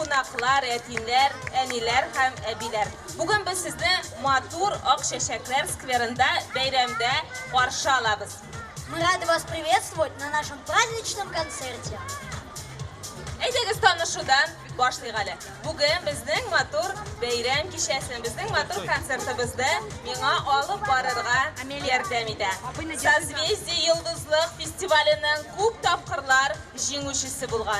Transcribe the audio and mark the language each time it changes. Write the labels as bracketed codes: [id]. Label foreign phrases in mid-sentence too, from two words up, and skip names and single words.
[tt] Ахлар, әтинләр, әниләр һәм әбиләр. Бүген без сезне матур Ак Чәчәкләр скверында бәйрәмдә каршы алабыз. [ru] Мы рады вас приветствовать на нашем праздничном концерте. [tt] Әйдәгез танышудан башлыйк әле. Бүген безнең матур бәйрәм кичәсен, безнең матур концертыбызды миңа алып барырга ярдәм итә. Созвездие йолдызлык фестиваленең күп тапкырлар җиңүчесе булган.